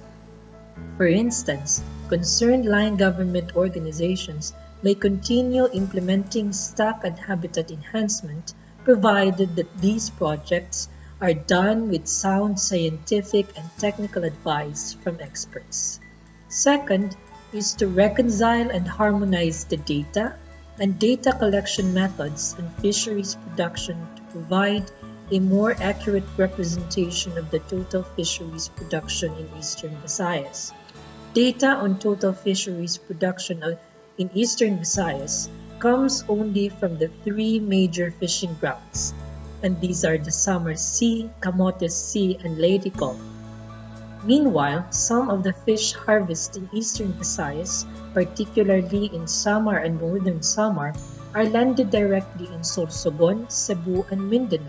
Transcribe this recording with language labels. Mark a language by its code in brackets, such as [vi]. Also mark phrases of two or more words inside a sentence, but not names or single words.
[en] For instance, concerned line government organizations may continue implementing stock and habitat enhancement provided that these projects are done with sound scientific and technical advice from experts. Second is to reconcile and harmonize the data and data collection methods in fisheries production to provide a more accurate representation of the total fisheries production in Eastern Visayas. Data on total fisheries production in Eastern Visayas comes only from the three major fishing grounds, and these are the Samar Sea, Camotes Sea, and Leyte-Samar. Meanwhile, some of the fish harvest in Eastern Visayas, particularly in Samar and Northern Samar, are landed directly in Sorsogon, Cebu, and Mindanao.